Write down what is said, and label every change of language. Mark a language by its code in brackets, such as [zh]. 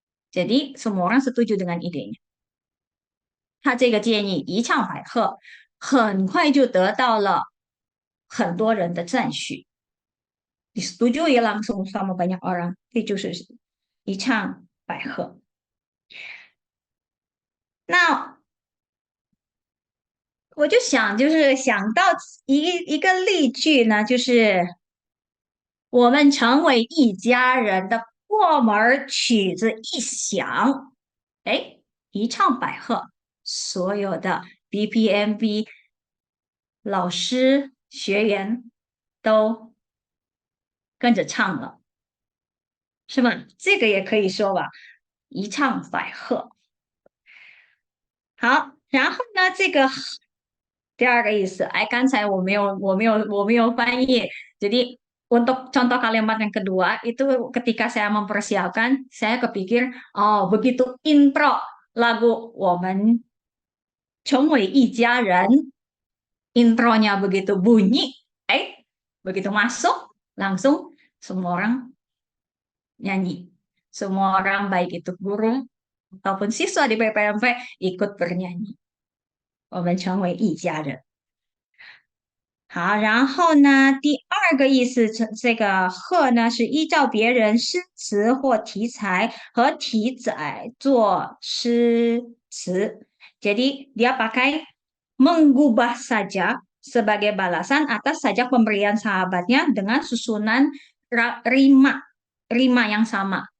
[id] Jadi semua orang setuju dengan idenya. [zh] 他这个建议一唱百和，很快就得到了很多人的赞许， [id] disetujui langsung sama banyak orang， [zh] 这就是一唱百和。那我就想，就是想到一个例句呢，就是我们成为一家人的过门曲子一响，哎，一唱百和，所有的 BPMB 老师学员都跟着唱了，是吧？这个也可以说吧，一唱百和。好，然后呢，这个第二个意思，哎，刚才我没有翻译， [id] jadi untuk contoh kalimat yang kedua itu ketika saya mempersiapkan, saya kepikir, oh begitu intro lagu 我们成为一家人, intronya begitu bunyi, begitu masuk langsung semua orang nyanyi, semua orang baik itu guru ataupun siswa di PPMP ikut bernyanyi. [zh] 我们成为一家人。好，然后呢，第二个意思，这个贺呢是依照别人诗词或题材和题载做诗词。 [id] Jadi dia pakai mengubah saja sebagai balasan atas sajak pemberian sahabatnya dengan susunan rima yang sama.